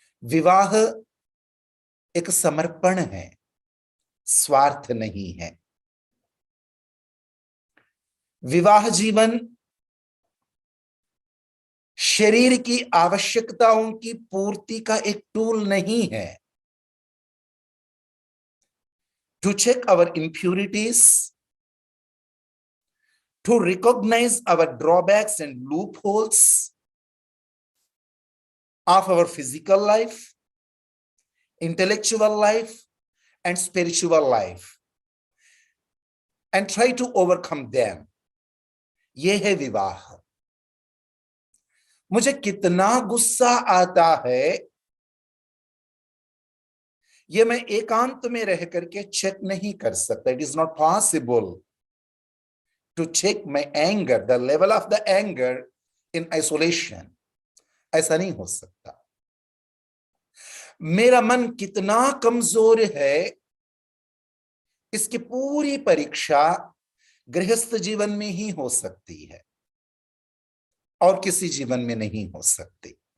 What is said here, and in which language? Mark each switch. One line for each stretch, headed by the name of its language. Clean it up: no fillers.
Hindi: विवाह एक समर्पण है, स्वार्थ नहीं है। विवाह जीवन शरीर की आवश्यकताओं की पूर्ति का एक टूल नहीं है।
English: To check our impurities, to recognize our drawbacks and loopholes of our physical life, intellectual life, and spiritual life, and try to overcome them.
Hindi: ये है विवाह। मुझे कितना गुस्सा आता है, ये मैं एकांत में रह करके चेक नहीं कर सकता।
English: It is not possible to check my anger, the level of the anger in isolation.
Hindi: ऐसा नहीं हो सकता। मेरा मन कितना कमजोर है, इसकी पूरी परीक्षा गृहस्थ जीवन में ही हो सकती है और किसी जीवन में नहीं हो सकती।